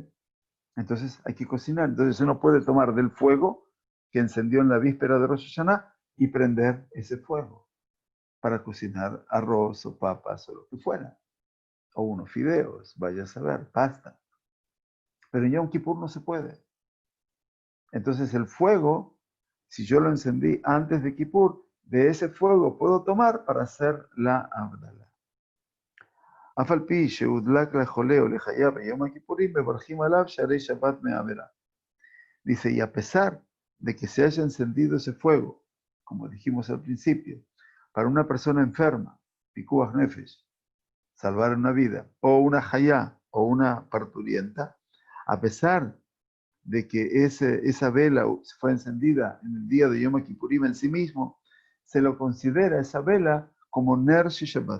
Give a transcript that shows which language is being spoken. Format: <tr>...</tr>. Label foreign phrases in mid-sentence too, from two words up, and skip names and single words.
<es>Entonces hay que cocinar. Entonces uno puede tomar del fuego que encendió en la víspera de Rosh Hashanah y prender ese fuego para cocinar arroz o papas o lo que fuera. O unos fideos, vaya a saber, pasta. Pero en Yom Kippur no se puede. Entonces el fuego, si yo lo encendí antes de Kippur, de ese fuego puedo tomar para hacer la Abdalá.</es> <he>אף על פי שהודלק לחולה או לחייב ביום הכיפורים, מברכים עליו שערי שבת מעבירה.</he> <es>Dice, y a pesar de que se haya encendido ese fuego, como dijimos al principio, para una persona enferma,</es> <he>פיקוח נפש,</he> <es>salvar una vida, o una hayá, o una parturienta, a pesar de que esa vela fue encendida en el día de Yom Kippurim en sí mismo, se lo considera esa vela como</es> <he>נר שבת.</he>